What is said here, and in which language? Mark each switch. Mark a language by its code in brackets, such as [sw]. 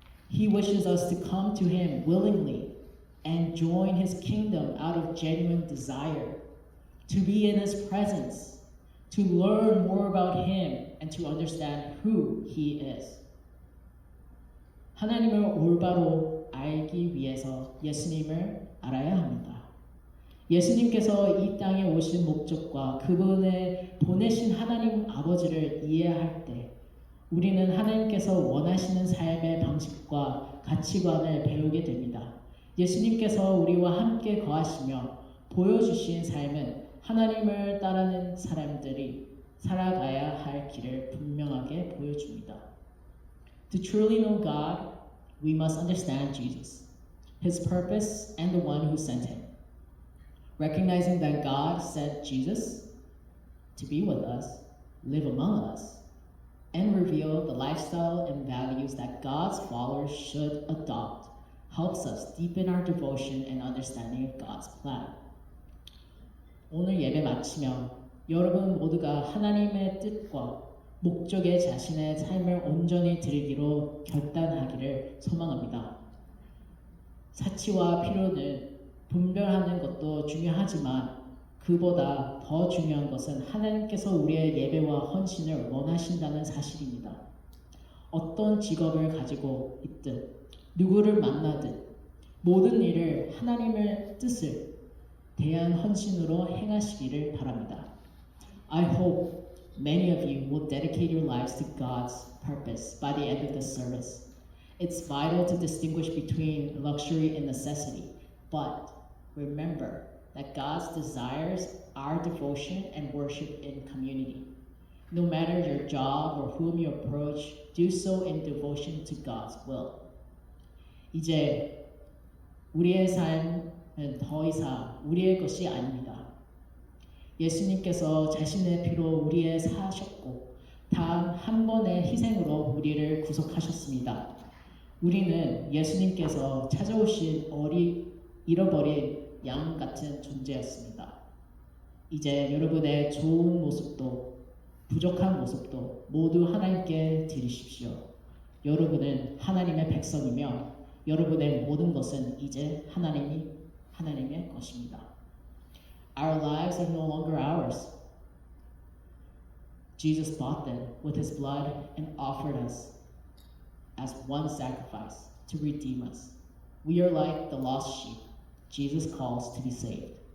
[en] He wishes us to come to Him willingly and join His kingdom out of genuine desire, to be in His presence, to learn more about Him, and to understand who He is. [ko] 하나님을 올바로 알기 위해서 예수님을 알아야 합니다. 예수님께서 이 땅에 오신 목적과 그분의 보내신 하나님 아버지를 이해할 때 우리는 하나님께서 원하시는 삶의 방식과 가치관을 배우게 됩니다. 예수님께서 우리와 함께 거하시며 보여주신 삶은 하나님을 따르는 사람들이 살아가야 할 길을 분명하게 보여줍니다. [en] To truly know God, we must understand Jesus, His purpose, and the one who sent Him. Recognizing that God sent Jesus to be with us, live among us, and reveal the lifestyle and values that God's followers should adopt helps us deepen our devotion and understanding of God's plan. [ko] 오늘 예배 마치며 여러분 모두가 하나님의 뜻과 목적에 자신의 삶을 온전히 드리기로 결단하기를 소망합니다. 사치와 필요는 분별하는 것도 중요하지만 그보다 더 중요한 것은 하나님께서 우리의 예배와 헌신을 원하신다는 사실입니다. 어떤 직업을 가지고 있든 누구를 만나든 모든 일을 하나님의 뜻을 대한 헌신으로 행하시기를 바랍니다. [en] I hope many of you will dedicate your lives to God's purpose by the end of this service. It's vital to distinguish between luxury and necessity, but remember that God desires our devotion and worship in community. No matter your job or whom you approach, do so in devotion to God's will. [ko] 이제 우리의 삶은 더 이상 우리의 것이 아닙니다. 예수님께서 자신의 피로 우리의 사셨고 단 한 번의 희생으로 우리를 구속하셨습니다. 우리는 예수님께서 찾아오신 잃어버린 양 같은 존재였습니다. 이제 여러분의 좋은 모습도 부족한 모습도 모두 하나님께 드리십시오. 여러분은 하나님의 백성이며 여러분의 모든 것은 이제 하나님의 것입니다. [en] Our lives are no longer ours. Jesus bought them with his blood and offered us as one sacrifice to redeem us. We are like the lost sheep Jesus calls to be saved.